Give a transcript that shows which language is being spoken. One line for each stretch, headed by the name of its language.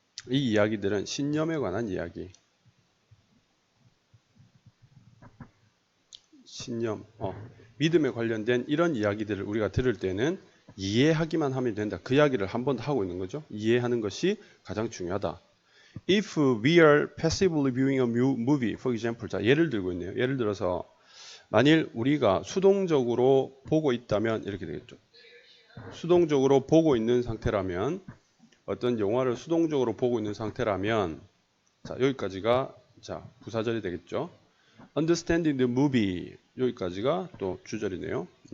Korean: 이 이야기들은 신념에 관한 이야기. 신념, 믿음에 관련된 이런 이야기들을 우리가 들을 때는 이해하기만 하면 된다. 그 이야기를 한 번 하고 있는 거죠. 이해하는 것이 가장 중요하다.
English: If we are passively viewing a movie, for example,
Korean: 자, 예를 들고 있네요. 예를 들어서 만일 우리가 수동적으로 보고 있다면 이렇게 되겠죠. 수동적으로 보고 있는 상태라면 어떤 영화를 수동적으로 보고 있는 상태라면 자, 여기까지가 자, 부사절이 되겠죠.
English: Understanding the movie
Korean: 여기까지가 또 주절이네요.